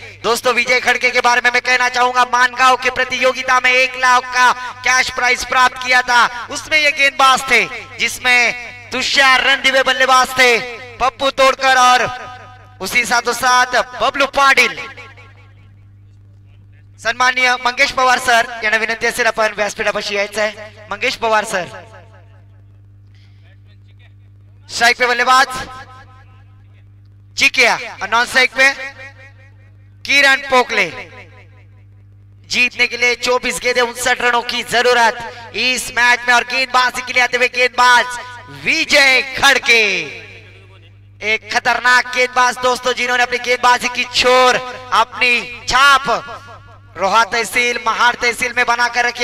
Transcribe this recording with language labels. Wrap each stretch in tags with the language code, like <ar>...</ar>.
<hi>दोस्तों विजय खड़के के बारे में मैं कहना चाहूंगा, मानगांव की प्रतियोगिता में 1 लाख का कैश प्राइज प्राप्त किया था। उसमें ये गेंदबाज थे जिसमें तुषार रणदिवे बल्लेबाज थे, पप्पू तोड़कर और उसी साथों साथ बबलू पाटिल।</hi> <mr>सन्माननीय मंगेश पवार सर यांना विनंती असेल आपण व्यासपीठापाशी यायचं आहे। मंगेश पवार सर।</mr> <hi>स्ट्राइक पे बल्लेबाज चिकिया और नॉन स्ट्राइक पे किरण पोकले। जीतने के लिए 24 गेंदे 59 रनों की जरूरत इस मैच में। और गेंदबाजी के लिए आते हुए गेंदबाज विजय खड़के, एक खतरनाक गेंदबाज दोस्तों, जिन्होंने अपनी गेंदबाजी की छोर, अपनी छाप रोहा तहसील, महार तहसील में बनाकर रखी।</hi>